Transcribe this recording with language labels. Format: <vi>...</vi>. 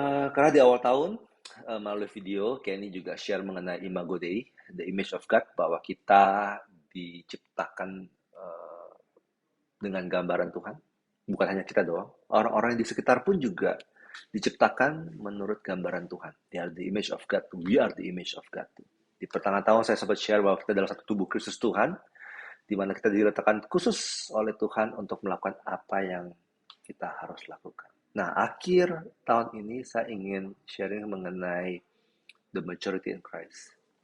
<id>Karena di awal tahun, melalui video, Kenny juga share mengenai Imago Dei,</id> <en>the image of God,</en> <id>bahwa kita diciptakan dengan gambaran Tuhan. Bukan hanya kita doang, orang-orang di sekitar pun juga diciptakan menurut gambaran Tuhan.</id> <en>They are the image of God, we are the image of God.</en> <id>Di pertengahan tahun saya sempat share bahwa kita adalah satu tubuh Kristus Tuhan, di mana kita diletakkan khusus oleh Tuhan untuk melakukan apa yang kita harus lakukan. Nah, akhir tahun ini saya ingin sharing mengenai</id> <en>the maturity in Christ.</en>